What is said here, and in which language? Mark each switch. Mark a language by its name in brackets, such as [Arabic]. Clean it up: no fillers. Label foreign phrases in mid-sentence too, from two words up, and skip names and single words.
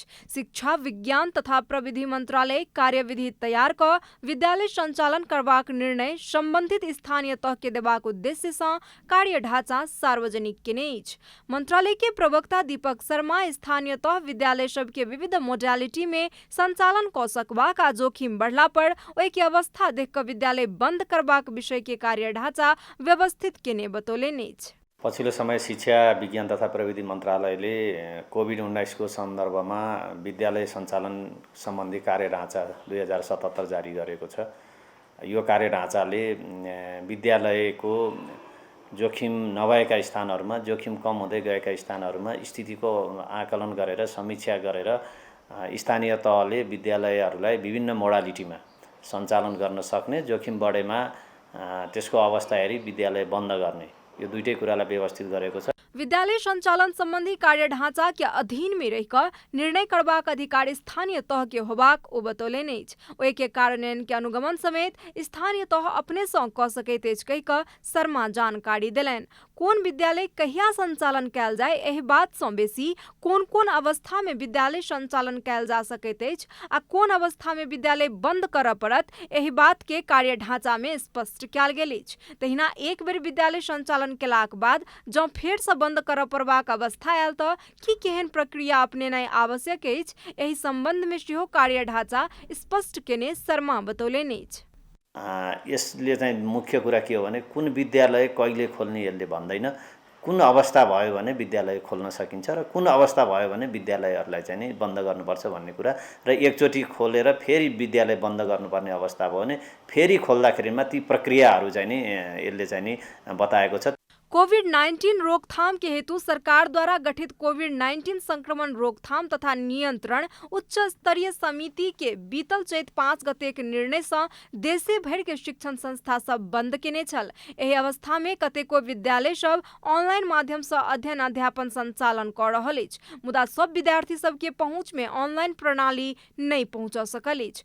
[Maithili] शिक्षा विज्ञान तथा प्रविधि मंत्रालय कार्यविधि तैयार क विद्यालय संचालन करबाक निर्णय संबंधित स्थानीय तह के देबाक उद्देश्य से कार्य ढांचा सार्वजनिक केने अछि। मंत्रालय के प्रवक्ता दीपक शर्मा स्थानीय तह विद्यालय सब के विविध मोडालिटी में संचालन क सकबाक आ जोखिम बढ़ला पर ओहि के अवस्था देख क विद्यालय बंद करबाक विषय के कार्य ढांचा व्यवस्थित केने बतौलेन अछि। [Nepali] पछिल्लो समय शिक्षा विज्ञान तथा प्रविधि मन्त्रालयले कोभिड-19 को सन्दर्भमा विद्यालय सञ्चालन सम्बन्धी कार्य ढाँचा 2077 जारी गरेको छ। यो कार्य ढाँचाले विद्यालयको जोखिम नभएका स्थानहरूमा जोखिम कम हुँदै गएका स्थानहरूमा स्थितिको आकलन गरेर समीक्षा गरेर स्थानीय तहले विद्यालयहरूलाई विभिन्न मोडालिटीमा सञ्चालन गर्न सक्ने, जोखिम बढेमा त्यसको अवस्था हेरी विद्यालय बन्द गर्ने, यो दुईटै कुरालाई व्यवस्थित गरेको छ। [Maithili] विद्यालय संचालन संबंधी कार्य ढांचा के अधीन में रहकर निर्णय करबाक अधिकार स्थानीय तह के होबाक ओ बतौलेन अछि। ओहि के कार्यान्वयन के अनुगमन समेत स्थानीय तह अपने सँ क सकैत अछि कहि क शर्मा जानकारी देलनि। कोन विद्यालय कहिया संचालन कयल जाय एहि बात सँ बेसी कोन अवस्था में विद्यालय संचालन कयल जा सकैत अछि आ कोन अवस्था में विद्यालय बंद करय पड़त एहि बात के कार्य ढांचा में स्पष्ट कयल गेल अछि। तहिना एक बेर विद्यालय संचालन केलाक बाद जँ फेर सँ बंद करय पड़बाक अवस्था आयल तऽ की केहन प्रक्रिया अपनेनाइ आवश्यक अछि एहि संबंध में सेहो कार्य ढांचा स्पष्ट केने शर्मा बतौलेन अछि। [Nepali] यसले चाहिँ मुख्य कुरा के हो भने कुन विद्यालय कहिले खोल्ने यसले भन्दैन, कुन अवस्था भयो भने विद्यालय खोल्न सकिन्छ र कुन अवस्था भयो भने विद्यालयहरूलाई चाहिँ नि बन्द गर्नुपर्छ भन्ने कुरा र एकचोटि खोलेर फेरि विद्यालय बन्द गर्नुपर्ने अवस्था भयो भने फेरि खोल्दाखेरिमा ती प्रक्रियाहरू चाहिँ नि यसले चाहिँ नि बताएको छ। [Maithili] कोविड-19 रोकथाम के हेतु सरकार द्वारा गठित कोविड-19 संक्रमण रोकथाम तथा नियंत्रण उच्च स्तरीय समिति के बीतल चैत 5 गते के निर्णय से देशे भर के शिक्षण संस्था सब बंद केने छल। एहि अवस्था में कतेको विद्यालय सब ऑनलाइन माध्यम से अध्ययन अध्यापन संचालन कर रहल अछि, मुदा सब विद्यार्थी सब के पहुंच में ऑनलाइन प्रणाली नहीं पहुंच सकल अछि।